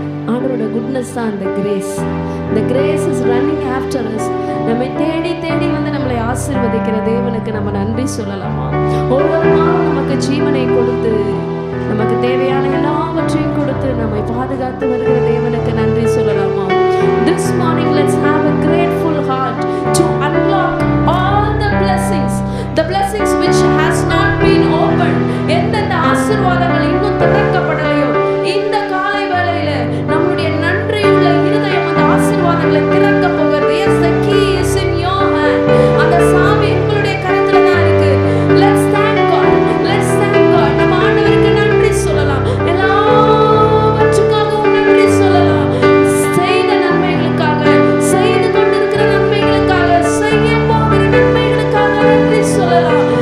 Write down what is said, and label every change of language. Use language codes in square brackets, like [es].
[ta] ஆண்டவரோட குட்னஸ் தான் அந்த grace. [en] The grace is running after us. [ta] நம்மை தேடி தேடி வந்து நம்மளை ஆசீர்வதிக்கிற தேவனுக்கு நம்ம நன்றி சொல்லலாமா? ஒவ்வொரு நாளும் நமக்கு ஜீவனை கொடுத்து, நமக்கு தேவையான எல்லாவற்றையும் கொடுத்து நம்மை பாதுகாத்து வருகிற தேவனுக்கு நன்றி சொல்லலாமா? [en] This morning let's have a grateful heart to unlock all the blessings which has not been opened. [ta] எந்தெந்த ஆசீர்வாதங்கள் இன்னும் திறக்கப்படலையோ, இந்த காலை வேளையில நம்முடைய நன்றியுள்ள இருதயம் அந்த ஆசீர்வாதங்களை திறக்க போகிறது. [en] Yes, the key is in your hand. [ta] அந்த சாவி உங்களுடைய கரத்துல தான் இருக்கு. [en] Let's thank God. Let's thank God. [ta] நம்ம ஆண்டவருக்கு நன்றி சொல்லலாம். எல்லாவற்றுக்காகவும் நன்றி சொல்லலாம். செய்த நன்மைகளுக்காக, செய்து கொண்டிருக்கிற நன்மைகளுக்காக, செய்ய போகிற நன்மைகளுக்காக நன்றி சொல்லலாம்.